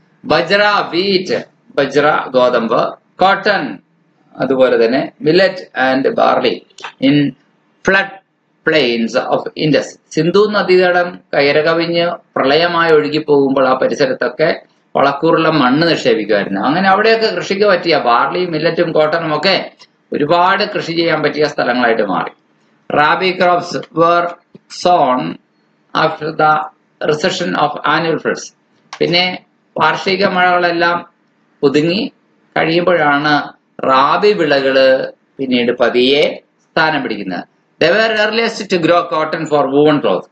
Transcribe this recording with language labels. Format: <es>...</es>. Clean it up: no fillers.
<en>Bajra wheat, bajra ഗോതമ്പ്. Cotton,</en> <ml>അതുപോലെ തന്നെ</ml> <en>Millet and barley in flood plains of Indus.</en> <ml>Sindhu നദീതടം കയറകവിഞ്ഞ് പ്രളയമായി ഒഴുകിപ്പോകുമ്പോൾ ആ പരിസരത്തൊക്കെ വളക്കൂറുള്ള മണ്ണ് നിക്ഷേപിക്കുമായിരുന്നു. അങ്ങനെ അവിടെയൊക്കെ കൃഷിക്ക് പറ്റിയ ബാർലിയും മില്ലറ്റും കോട്ടണും ഒക്കെ ഒരുപാട് കൃഷി ചെയ്യാൻ പറ്റിയ സ്ഥലങ്ങളായിട്ട് മാറി.</ml> <en>Rabi crops were sown after the recession of annual floods.</en> <ml>പിന്നെ വാർഷിക മഴകളെല്ലാം ഒതുങ്ങി കഴിയുമ്പോഴാണ് റാബി വിളകള് പിന്നീട് പതിയെ സ്ഥാനം പിടിക്കുന്നത്.</ml> <en>They were earliest to grow cotton for woven cloth.</en>